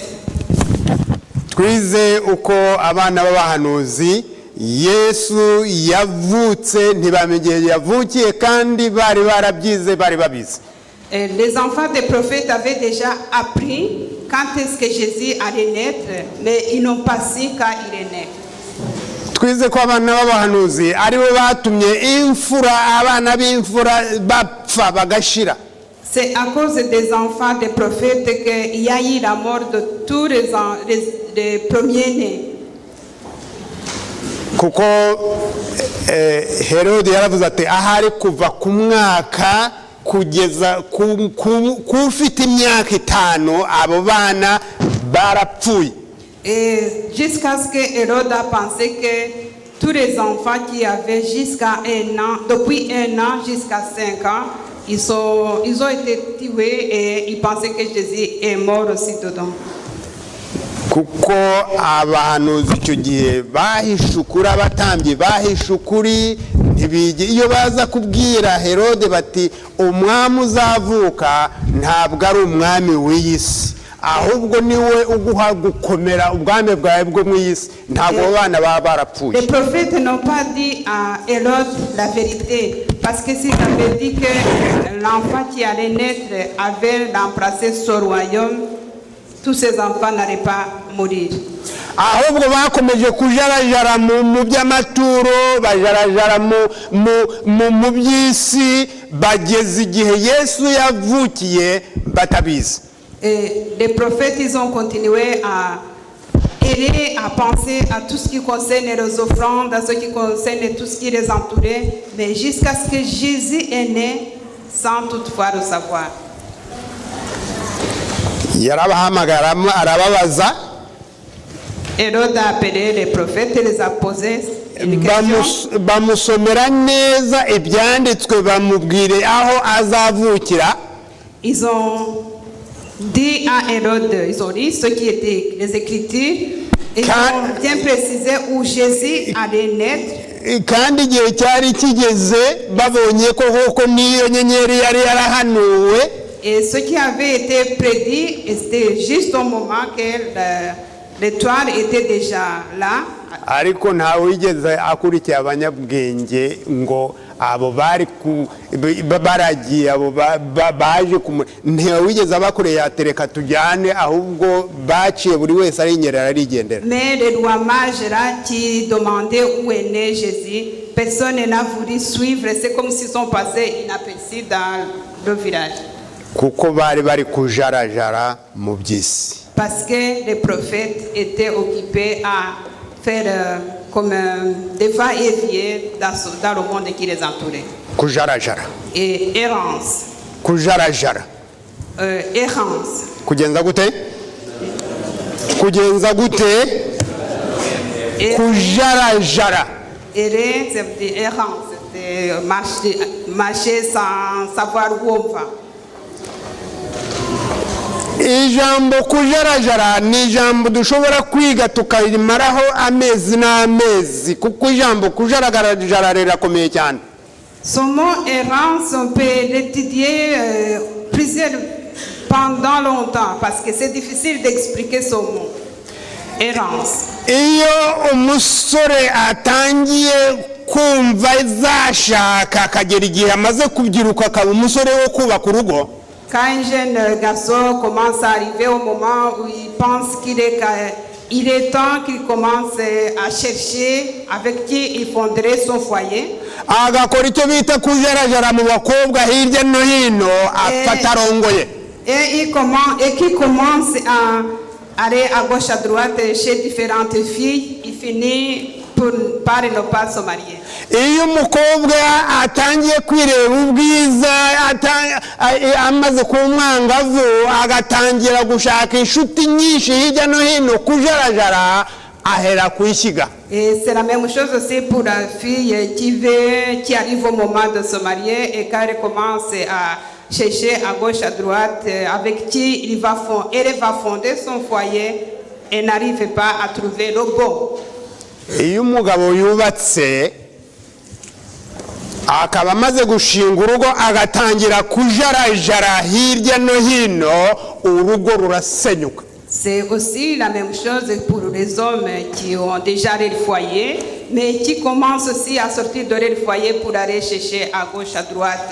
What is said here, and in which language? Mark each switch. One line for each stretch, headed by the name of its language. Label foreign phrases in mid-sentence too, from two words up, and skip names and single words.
Kinyarwanda: Twize uko abana b'abahanuzi Yesu yavutse ntibamenye yavukiye kandi bari barabyize bari babizi.
French: Les enfants des prophètes avaient déjà appris quand est-ce que Jésus allait naître, mais ils n'ont pas su quand il est né.
Kinyarwanda: Twize ko abana b'abahanuzi ari bo batumye imfura abana b'imfura bapfa bagashira.
French: C'est à cause des enfants des prophètes qu'il y a eu la mort de tous les premiers-nés.
Kinyarwanda: Kuko Herode yaravuze ati ahari kuva ku mwaka kugeza kufite imyaka 5 abo bana barapfuye.
French: Et jusqu'à ce que Hérode a pensé que tous les enfants qui avaient jusqu'à 1 an, depuis 1 an jusqu'à 5 ans, ils ont été tués et ils pensaient que Jésus est mort aussi dedans.
Kinyarwanda: Kuko abahanuzi icyo gihe bahishukura abatambye bahishukuri ntibige iyo baza kubwira Herode bati umwami uzavuka ntabwo ari umwami w'iyisi ahubwo niwe uguha gukomera ubwami bwawe bwo mu isi ntabwo abana baba barapfuye.
French: Les prophètes n'ont pas dit à Hérode la vérité parce que s'il avait dit que l'enfant qui allait naître avait remplacé son royaume, tous ces enfants n'allaient pas mourir.
Kinyarwanda: ahubwo bakomeje kujarajara mu by'amaturo bajarajara mu by'isi bageze igihe Yesu yavukiye batabizi.
French: Et les prophètes, ils ont continué à aider, à penser à tout ce qui concerne les offrandes, à ce qui concerne tout ce qui les entourait, mais jusqu'à ce que Jésus est né, sans toutefois le savoir.
Kinyarwanda: Yarabahamagara arababaza.
French: Hérode a appelé les prophètes et les a posé une question.
Kinyarwanda: Bamusomera neza ibyanditswe bamubwire aho azavukira.
French: Ils ont dit à Hérode, ils ont dit ce qui était les Écritures, et ils ont bien précisé où Jésus allait naître.
Kinyarwanda: Kandi igihe cyari kigeze babonye ko hoko niyo nyenyeri yari yarahanuwe.
French: Et ce qui avait été prédit, c'était juste au moment que l'étoile était déjà là.
Kinyarwanda: Ariko nta wigeze akurikiye abanyabwenge ngo abo bari baragiye abo baje nta wigeze abakoreye yatereka tujyane ahubwo baciye buri wese ari inyerera arigendera.
French: Mais les rois mages là qui demandaient où est né Jésus, personne n'a voulu suivre. C'est comme s'ils sont passés inaperçus dans le village.
Kinyarwanda: kuko bari bari kujarajara mu by'isi.
French: Parce que les prophètes étaient occupés à faire comme des va-et-vient dans le monde qui les entourait.
Kinyarwanda: Kujarajara.
French: Et errance.
Kinyarwanda: Kujarajara.
French: Errance.
Kinyarwanda: Kugenza gute? Kugenza gute? Kujarajara.
French: Errer, c'est dire errance. C'est marcher sans savoir où on va.
Kinyarwanda: Ijambo kujarajara ni ijambo dushobora kwiga tukarimaraho amezi n'amezi kuko ijambo kujarajara rirakomeye cyane.
French: Son mot errance, on peut l'étudier pendant longtemps parce que c'est difficile d'expliquer son mot. Errance.
Kinyarwanda: Iyo umusore atangiye kumva zashaka akagera igihe amaze kubyiruka akaba umusore wo kubaka urugo.
French: Quand un jeune garçon commence à arriver au moment où il pense qu'il est temps qu'il commence à chercher avec qui il fonderait son foyer.
Kinyarwanda: Agakora icyo bita kujarajara mu bakobwa hirya no hino afata arongoye.
French: Et qui commence à aller à gauche à droite chez différentes filles, il finit par ne pas se marier.
Kinyarwanda: Iyo umukobwa atangiye kwireba ubwiza amaze ku mwangavu agatangira gushaka inshuti nyinshi hirya no hino kujarajara ahera kuyishyiga.
French: Et c'est la même chose aussi pour la fille qui arrive au moment de se marier et quand elle commence à chercher à gauche à droite avec qui elle va fonder son foyer et n'arrive pas à trouver le bon.
Kinyarwanda: Iyo umugabo yubatse akaba amaze gushinga urugo agatangira kujarajara hirya no hino urugo rurasenyuka.
French: C'est aussi la même chose pour les hommes qui ont déjà leur foyer, mais qui commencent aussi à sortir de leur foyer pour aller chercher à gauche, à droite.